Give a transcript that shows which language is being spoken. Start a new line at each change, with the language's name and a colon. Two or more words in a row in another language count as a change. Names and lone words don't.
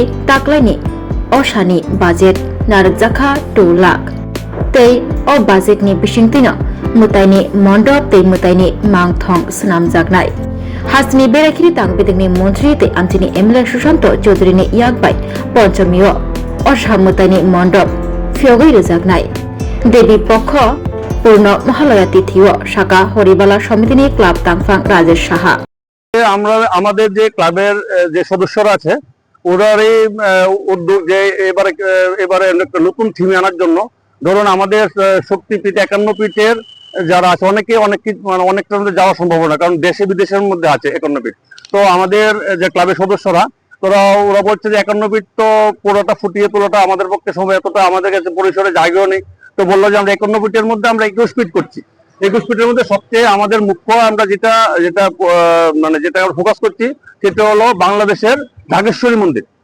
Kok Borok: Taklaini Oshani Budget Narakjaka 2 lakh Tei O budget ni Bishingtino Mutaini Mondop tei Mutaini Mangthong Snam Jagnai Hasni Berakiri Tang Bidingni Montri tei Amtini Emile Sushanto Chaudhary ni Yakbai Ponchomio Osha Mutaini Mondop Fiogoi Jagnai Devi Pokho Purno Mahalaya Tithio Shaka Horibala Somitini Club Tangfang Rajesh Saha
Bangla: আমরা আমাদের যে ক্লাবের যে সদস্যরা আছে ওরারই উদ্যোগ যে এবারে একটা নতুন থিম আনার জন্য ধরুন আমাদের শক্তিপীঠ 51 পীঠের যারা আছে অনেকটা যাওয়া সম্ভব না কারণ দেশে বিদেশের মধ্যে আছে 51 পীঠ তো আমাদের যে ক্লাবের সদস্যরা ওরা বলছে যে 51 পীঠ তো পুরোটা ফুটিয়ে তোলাটা আমাদের পক্ষে সম্ভব এতটা আমাদের কাছে পরিসরে জায়গাও নেই তো বললো যে আমরা 51 পীঠের মধ্যে আমরা 21 পীঠ করছি 21 পীঠের মধ্যে সবচেয়ে আমাদের মুখ্য আমরা যেটা ফোকাস করছি সেটা হলো বাংলাদেশের ঢাকেশ্বরী মন্দির